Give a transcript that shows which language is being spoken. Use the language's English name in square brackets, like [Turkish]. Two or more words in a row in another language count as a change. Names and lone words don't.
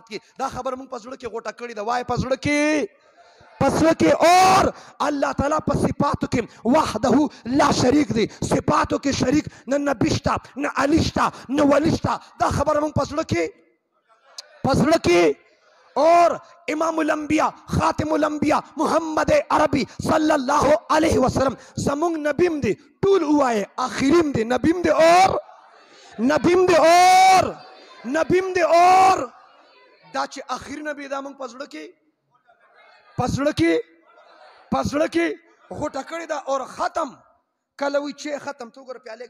[Pashto] کې دا خبره موږ په زړه کې غوټه کړې ده وای په زړه کې اور الله تعالی په صفاتو کې [Arabic] وحده لا شریک [Pashto] دی صفاتو کې شریک نه نبی شته نه علی شته نه ولی شته دا خبره موږ په زړه کې اور امام الانبیاء خاتم الانبیاء محمد عربی [Arabic] صلی الله علیه وسلم [Pashto] زمونږ نبیم دی ټول ووایه آخریم دی نبیم دی اور دا چې آخر نبی دا موږ په زړه کې غوټه کړې ده اور ختم کله وی چای ختم تو ګوره پیالې